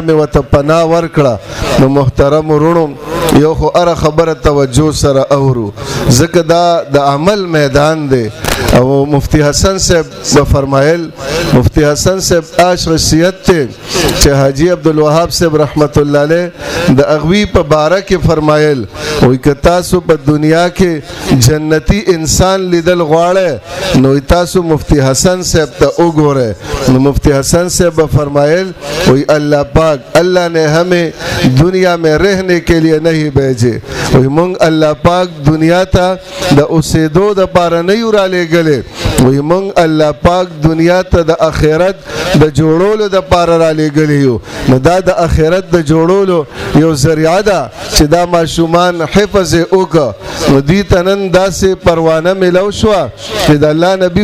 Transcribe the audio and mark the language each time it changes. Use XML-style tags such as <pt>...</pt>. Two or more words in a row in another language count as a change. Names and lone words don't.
<ps>مې ورته پناه ورکړه نو محترم ورونو یو خو اره خبره توجه سره اورو ځکه دا د عمل میدان دی او مفتی حسن صاحب فرمایل مفتی حسن صاحب شخصیت ته چې حاجی عبدالوهاب صاحب رحمت الله علیه د اغوی په باره کې فرمایل وی که تاسو په دنیا کې جنتی انسان لیدل غواړئ نو تاسو مفتی حسن صاحب ته وګورئ نو مفتی حسن صاحب فرمایل وی</ps> <ur>اللہ پاک اللہ نے ہمیں دنیا میں رہنے کے لیے نہیں بھیجے</ur> <ps>وی مونږ الله پاک دنیا ته د اوسېدو د پاره نه یو را لېږلی وی مونږ الله پاک دنیا ته د آخرت د جوړولو د پاره را لېږلی یو نو دا د آخرت د جوړولو یو ذریعه ده چې دا ماشومان حفظ وکړه نو دوی ته نن داسې پروانه میلو شوه چې د الله نبی</ps>